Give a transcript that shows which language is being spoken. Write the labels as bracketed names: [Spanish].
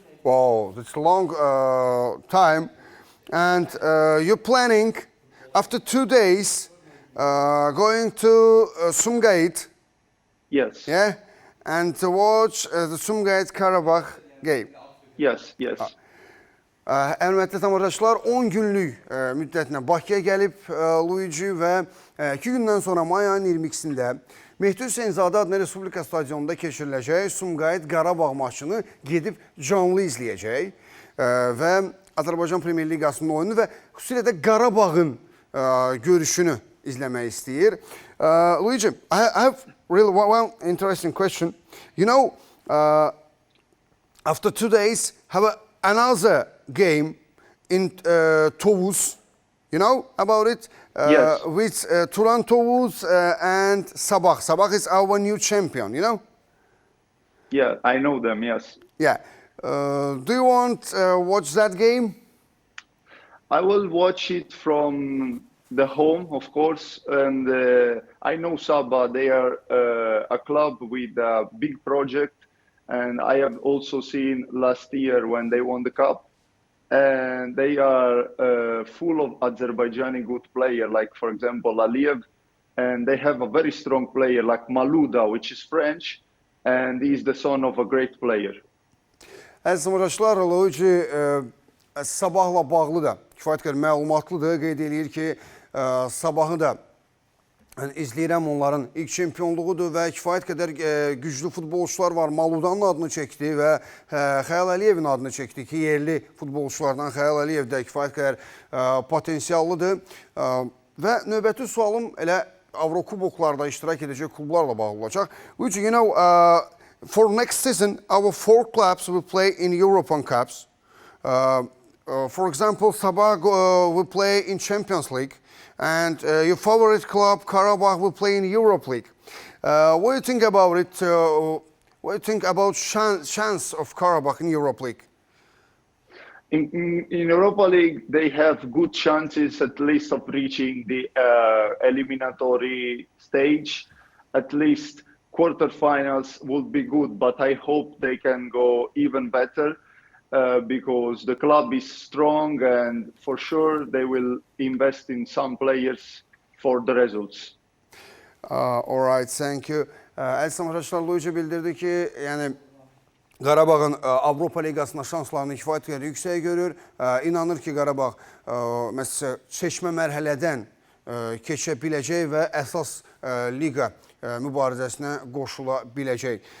[English] Wow, that's a long time. And you're planning, after 2 days, going to Sumgayit, Yes. yeah? And to watch the Sumgayit Karabakh game. Yes. [Azerbaijani] Əlbəttə tamaşaçılar 10 günlük müddətinə Bakıya gəlib Luigi və 2 gündən sonra may ayının 22-sində Mehdi Hüseynzadə adına Respublika stadionunda keçiriləcək Sumgayit Qarabağ maçını gedib canlı izləyəcək və Azərbaycan Premyer Liqasının oyunu və xüsusilə də Qarabağın görüşünü izləmək istəyir. [English] Luigi, I have really one interesting question. You know, after 2 days, have another game in Tovuz. You know about it? Yes. With Turan Tovuz and Sabah. Sabah is our new champion, you know? Yeah, I know them. Yes. Yeah. Do you want watch that game? I will watch it from the home, of course. And I know Sabah. They are a club with a big project. And I have also seen last year when they won the cup. And they are full of Azerbaijani good players, like, for example, Aliyev. And they have a very strong player like Malouda, which is French. And he's the son of a great player. [Azerbaijani] Əziz tamaşaçılar, Luigi Sabahla bağlı da kifayət qədər məlumatlıdır. Qeyd edir ki, Sabahı da izləyirəm, onların ilk çempionluğudur və kifayət qədər güclü futbolçular var. Maludanın adını çəkdi və Xəyal Əliyevin adını çəkdi ki, yerli futbolçulardan Xəyal Əliyev də kifayət qədər potensiallıdır. Və növbəti sualım elə Avrokuboklarda iştirak edəcək klublarla bağlı olacaq. [English] Which, you know, for next season, our 4 clubs will play in European Cups. For example, Sabah will play in Champions League. And your favorite club, Karabakh, will play in Europe League. What do you think about it? What do you think about chance of Karabakh in Europe League? In Europa League, they have good chances at least of reaching the eliminatory stage. At least quarterfinals would be good, but I hope they can go even better. Because the club is strong and for sure they will invest in some players for the results. All right, thank you. [Azerbaijani] Əziz tamaşaçılar, Luigi bildirdi ki, yəni Qarabağın Avropa Liqasında şanslarını kifayət qədər yüksək görür. İnanır ki, Qarabağ məsələn seçmə mərhələdən keçə biləcək və əsas liqa mübarizəsinə qoşula biləcək.